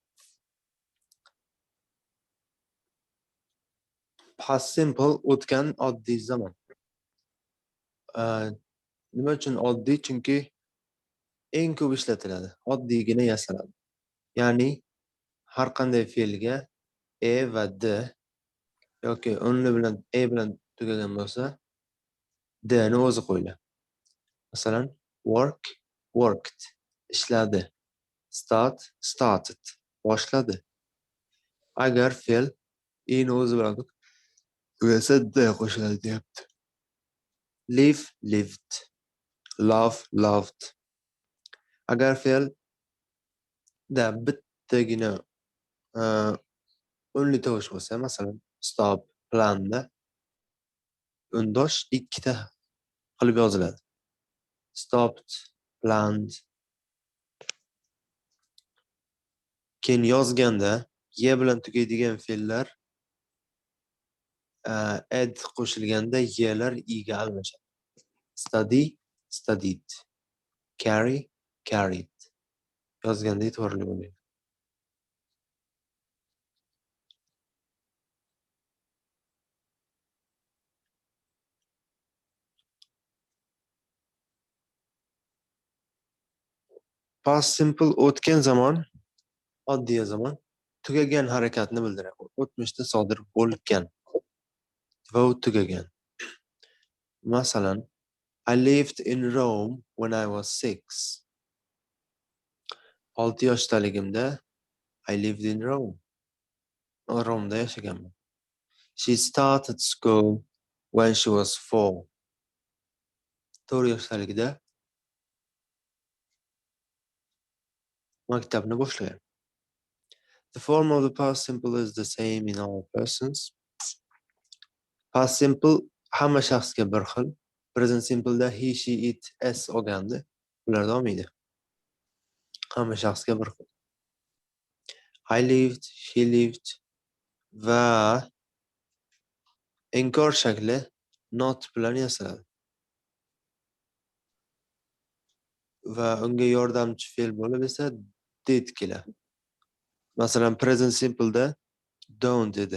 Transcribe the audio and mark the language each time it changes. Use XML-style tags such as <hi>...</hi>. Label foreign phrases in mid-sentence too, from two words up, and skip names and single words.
<en>Past simple</en> <uz>o'tgan oddiy zaman. Nima uchun oddiy? Chunki eng ko'p ishlatiladi. Oddiygina yasaladi. Ya'ni har qanday fe'lga e va d yoki unli bilan e bilan tugagan bo'lsa, d ni o'zi qo'yiladi. Masalan,</uz> <en>work, worked, ishladi. Start, started,</en> <uz>boshladi. Agar fe'l e ni o'zi bilan tugasa, d qo'shiladi deyapti.</uz> <en>Live, lived. Love, loved.</en> <uz>Agar fe'l da bittagina unli tovush bo'lsa, masalan, stop, planda undosh ikkita qilib yoziladi.</uz> <en>Stopped, planned.</en> <uz>Keyin yozganda ye bilan tugaydigan fe'llar ed qo'shilganda yelar iga almashadi.</uz> <en>Study, studied. Carry, carried.</en> <uz>Yozganda e'tiborli bo'ling.</uz> <en>Past simple</en> <uz>o'tgan zaman, oddiy zaman, tugagan harakatni bildiradi. O'tmishda sodir bo'lgan va u tugagan. Masalan,</uz> <en>I lived in Rome when I was 6. 6 yoshdaligimda I lived in Rome.</en> <uz>Romda yashaganman.</uz> <en>She started school when she was 4.</en> <uz>4 yoshdaligida maktabni boshlagan.</uz> <en>The form of the past simple is the same in all persons. Past simple</en> <uz>hamma shaxsga bir xil.</uz> <en>Present simple</en> <uz>da he, she, it, s olganda ularda olmaydi. Hamma shaxsga bir xil.</uz> <en>I lived, she lived</en> <uz>va inkor shakli not bilan yasaladi. Va unga yordamchi fe'l bo'lib esa did keladi. Masalan,</uz> <en>present simple</en> <uz>da don't dedi.</uz>